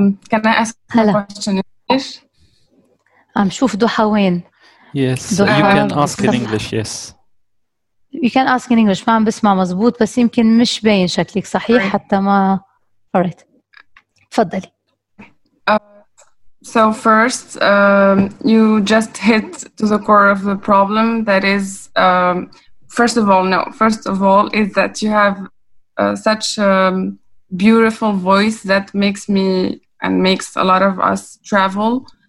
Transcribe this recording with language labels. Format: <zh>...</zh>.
<en>Can I ask a question in English?</en> <ar>عم شوف ضحى وين.</ar> <en>Yes, Doha. You can ask in English, yes. You can ask in English.</en> <ar>ما عم بسمع مزبوط، بس يمكن مش باين شكلك صحيح.</ar> <en>Right.</en> <ar>حتى ما...</ar> <en>Alright.</en> <ar>تفضلي.</ar> <en>So first, you just hit to the core of the problem. That is, first of all, is that you have such a beautiful voice that makes me and makes a lot of us travel.</en>